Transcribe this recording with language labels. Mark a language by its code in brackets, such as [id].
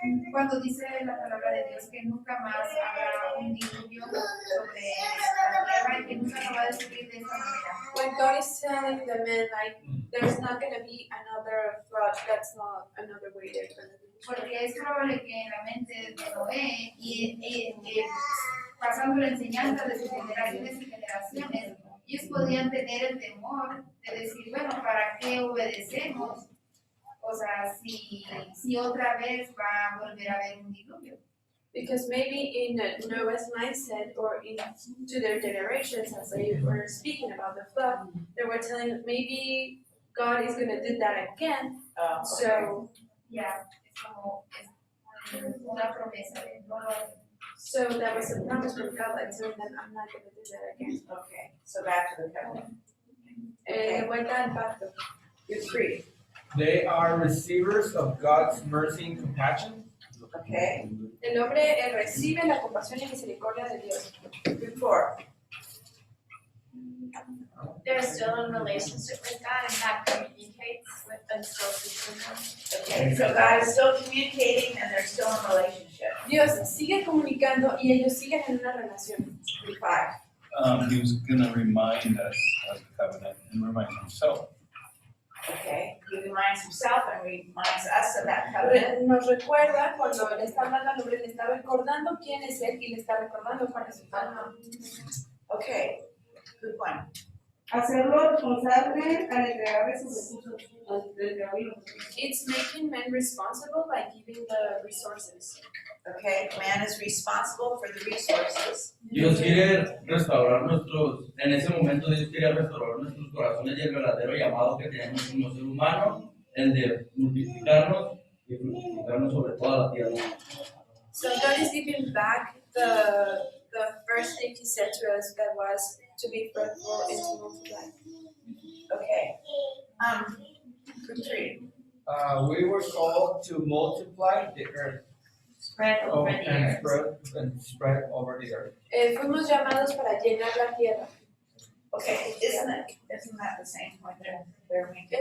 [es] Cuando dice la palabra de Dios que nunca más habrá un diluvio sobre la tierra y que nunca lo va a destruir de esta manera. [en] When God is telling the man, like, there's not going to be another flood, that's not another way they're going to do it. [es] Porque es probable que en la mente de Noé y pasando la enseñanza de sus generaciones y generaciones, ellos podían tener el temor de decir, bueno, ¿para qué obedecemos? O sea, si otra vez va a volver a haber un diluvio. [en] Because maybe in Noah's mindset or to their generations, as they were speaking about the flood, they were telling maybe God is going to do that again. Okay. So, [es] Ya, es como es una promesa de no lo haré. [en] so that was a promise from God, like telling them, I'm not going to do that again. Okay, so back to the covenant. [es] De vuelta al pacto. [en] You're free. They are receivers of God's mercy and compassion. Okay. [es] El hombre recibe la compasión y misericordia de Dios. [en] Before. They're still in relationship with God and God communicates with them still between them. Okay, so God is still communicating and they're still in relationship. [es] Dios sigue comunicando y ellos siguen en una relación. [en] 5. He was gonna remind us of the covenant and remind himself. Okay, he reminds himself and reminds us of that covenant. [es] Nos recuerda cuando le está hablando al hombre, le está recordando quién es él y le está recordando cuál es su pacto. [en] Okay, good one. [es] Hacerlo responsable al entregarle sus recursos, al entregarle los recursos. [en] It's making men responsible by giving the resources. Okay, man is responsible for the resources. [es] Dios quiere restaurar en ese momento Dios quería restaurar nuestros corazones y el verdadero llamado que tenemos como ser humano, el de multiplicarnos y fructificarnos sobre toda la tierra. [en] So God is giving back the first thing He said to us, that was to be fruitful and to multiply. Okay. Good 3. We were called to multiply the earth. Spread over the earth. And spread over the earth. [es] Fuimos llamados para llenar la tierra. [en] Okay, isn't that the same point they're making?